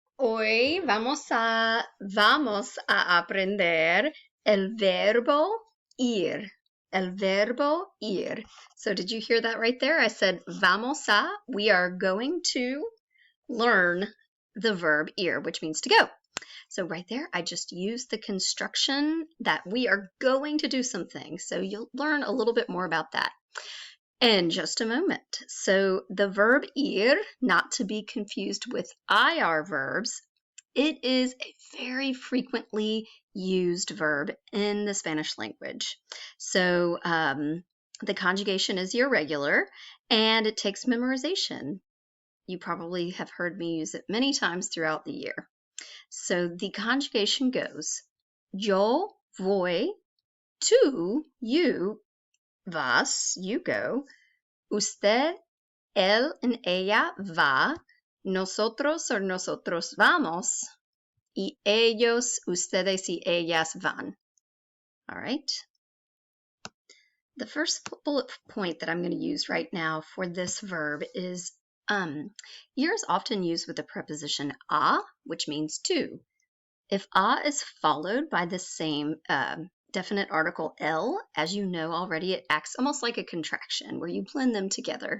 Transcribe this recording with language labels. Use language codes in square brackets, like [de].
[es] Hoy vamos a aprender el verbo ir. El verbo ir. [en] So did you hear that right there? I said [es] vamos a. [en] We are going to learn the verb ir, which means to go. So right there, I just used the construction that we are going to do something. So you'll learn a little bit more about that in just a moment. So the verb ir, not to be confused with IR verbs, it is a very frequently used verb in the Spanish language. So the conjugation is irregular and it takes memorization. You probably have heard me use it many times throughout the year. So the conjugation goes, [es] yo voy, tú, [en] you, [es] vas, [en] you go, [es] usted, él [en] and [es] ella va, nosotros [en] or [es] nosotros vamos, y ellos, ustedes y ellas van. [en] All right. The first bullet point that I'm going to use right now for this verb is ir is often used with the preposition a, which means to. If a is followed by the same definite article el, as you know already, it acts almost like a contraction where you blend them together.